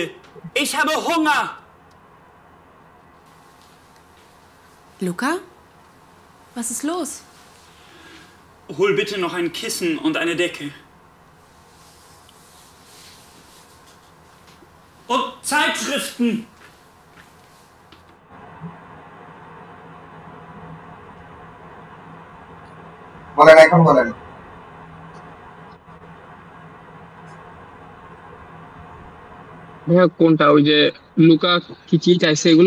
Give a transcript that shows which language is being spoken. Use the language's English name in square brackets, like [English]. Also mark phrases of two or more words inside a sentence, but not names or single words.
[German] Ich habe Hunger. Luca? Was ist los? Hol bitte noch ein Kissen und eine Decke. Und Zeitschriften. [Bangla] বলেন এখন বলেন। ভাইয়া কোনটা ওই যে লুকা কি কি চাইছে এগুলো?